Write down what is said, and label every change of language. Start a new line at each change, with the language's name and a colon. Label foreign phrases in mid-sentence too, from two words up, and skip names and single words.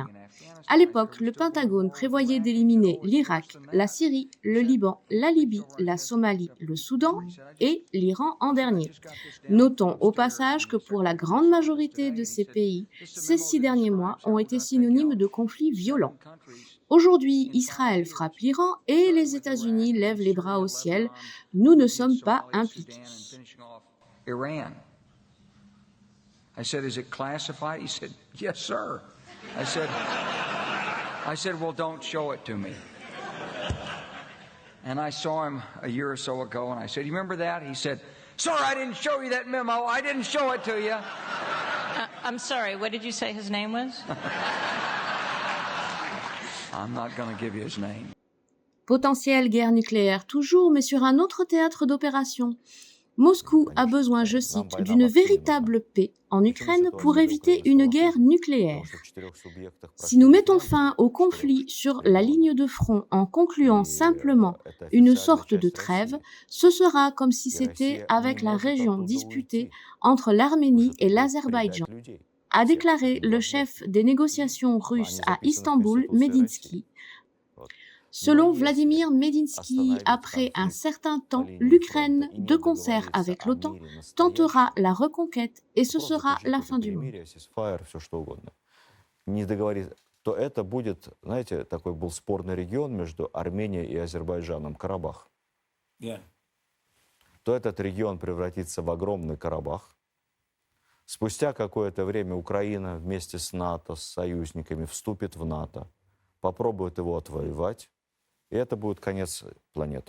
French: À l'époque, le Pentagone prévoyait d'éliminer l'Irak, la Syrie, le Liban, la Libye, la Somalie, le Soudan et l'Iran en dernier. Notons au passage que pour la grande majorité de ces pays, ces 6 derniers mois ont été synonymes de conflits violents. Aujourd'hui, Israël frappe l'Iran et les États-Unis lèvent les bras au ciel. Nous ne sommes pas impliqués.
English: Iran. I said, is it classified? He said, yes, sir. I said, well, don't show it to me. And I saw him a year or so ago, and I said, you remember that? He said, sir, I didn't show you that memo. I didn't show it to you. I'm sorry, what did you say his name was? I'm not going to give you his name.
French: Potentielle guerre nucléaire toujours, mais sur un autre théâtre d'opération. Moscou a besoin, je cite, d'une véritable paix en Ukraine pour éviter une guerre nucléaire. Si nous mettons fin au conflit sur la ligne de front en concluant simplement une sorte de trêve, ce sera comme si c'était avec la région disputée entre l'Arménie et l'Azerbaïdjan, a déclaré le chef des négociations russes à Istanbul, Medinsky. Selon Vladimir Medinsky, après un certain temps, l'Ukraine, de concert avec l'OTAN, tentera la reconquête et ce sera la fin du monde.
Russian: То это будет, знаете, такой был спорный регион между Арменией и Азербайджаном, Карабах. То этот регион превратится в огромный Карабах. Спустя какое-то время Украина вместе с НАТО, с союзниками, вступит в НАТО, попробует его отвоевать, и это будет конец планеты.